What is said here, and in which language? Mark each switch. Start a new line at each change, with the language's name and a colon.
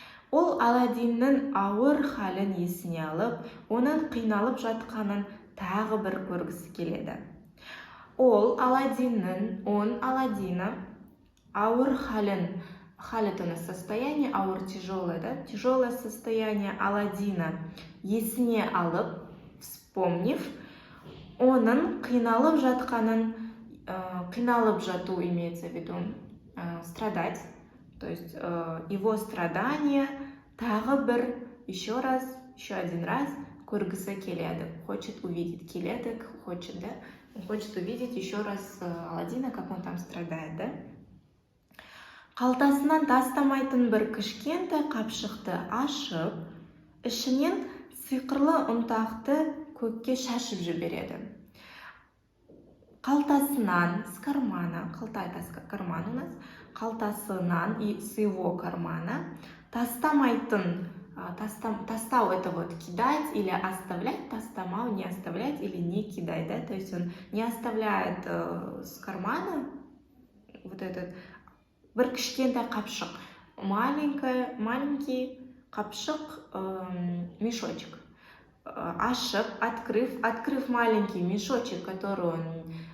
Kazakh: Ол Аладдиннің ауыр халін есіне алып, оның қиналып жатқанын тағы бір көргісі келеді. Ол Аладдина ауыр халін, хал
Russian: это у нас состояние,
Kazakh: ауыр
Russian: тяжелое, да? Тяжелое состояние Аладдина
Kazakh: есіне алып,
Russian: вспомнив,
Kazakh: оның қиналып жатқанын, қиналып жату
Russian: имеется в виду страдать, то есть его страдания
Kazakh: тағы бір,
Russian: еще один раз
Kazakh: көргісі келеді,
Russian: хочет увидеть,
Kazakh: келеді,
Russian: хочет, да? Он хочет увидеть еще раз Аладдина, как он там страдает, да?
Kazakh: Қалтасынан тастамайтын бір кішкентай қапшықты ашып, ішінен сиқырлы ұнтақты көкке шашып жібереді. Қалтасынан,
Russian: с кармана,
Kazakh: қалта
Russian: это карман у нас,
Kazakh: қалтасынан
Russian: и с его кармана
Kazakh: тастамайтын, тастау
Russian: это вот кидать или оставлять,
Kazakh: тастамау
Russian: не оставлять или не кидать, да, то есть он не оставляет с кармана вот этот
Kazakh: бір кішкентай қапшық,
Russian: маленький
Kazakh: қапшық,
Russian: мешочек,
Kazakh: ашып,
Russian: открыв маленький мешочек, который он